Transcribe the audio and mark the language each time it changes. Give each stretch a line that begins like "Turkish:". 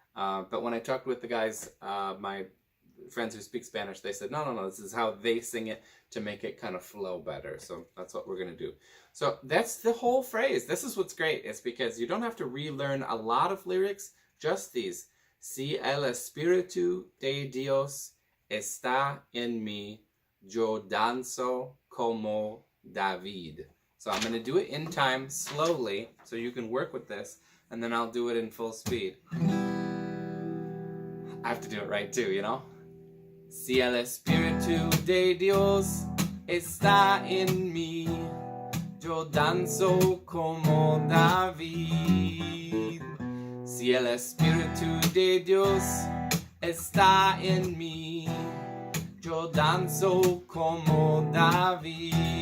English: But when I talked with the guys, my friends who speak Spanish, they said, no, this is how they sing it to make it kind of flow better. So that's what we're going to do. So that's the whole phrase. This is what's great. It's because you don't have to relearn a lot of lyrics, just these.
Spanish: Si el Espíritu de Dios está en mí, yo danzo como David.
English: So I'm going to do it in time, slowly, so you can work with this, and then I'll do it in full speed. I have to do it right too, you know?
Spanish: Si el Espíritu de Dios está en mí, yo danzo como David. Si el Espíritu de Dios está en mí, yo danzo como David.